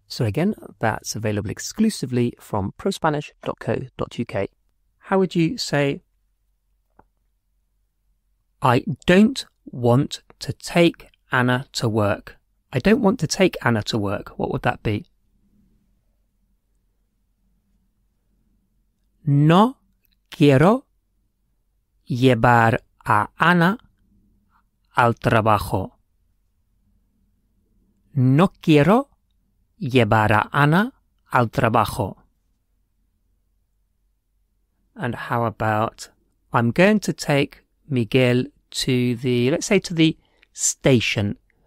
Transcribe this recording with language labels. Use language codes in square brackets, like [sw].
[en] So again, that's available exclusively from prospanish.co.uk. How would you say, I don't want to take Anna to work? I don't want to take Anna to work. What would that be? [es] No quiero llevar a Ana al trabajo. No quiero llevar a Ana al trabajo. [en] And how about, I'm going to take Miguel to the, let's say to the station.